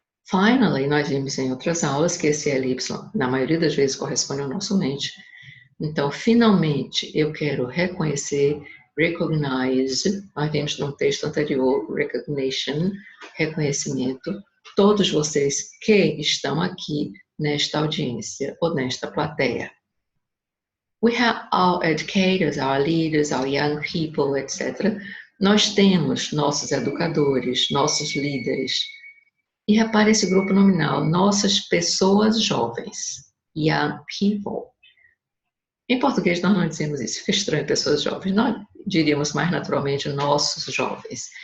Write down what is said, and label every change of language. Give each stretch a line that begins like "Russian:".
English: Finally,
Portuguese: nós vimos em outras aulas que esse LY, na maioria das vezes, corresponde ao nosso mente. Então, finalmente, eu quero reconhecer,
English: recognize,
Portuguese: nós vimos no texto anterior,
English: recognition,
Portuguese: reconhecimento, todos vocês que estão aqui nesta audiência ou nesta plateia.
English: We have our educators, our leaders, our young people, etc.
Portuguese: Nós temos nossos educadores, nossos líderes. E repare esse grupo nominal, nossas pessoas jovens,
English: young people.
Portuguese: Em português nós não dizemos isso, fica estranho pessoas jovens, nós diríamos mais naturalmente nossos jovens.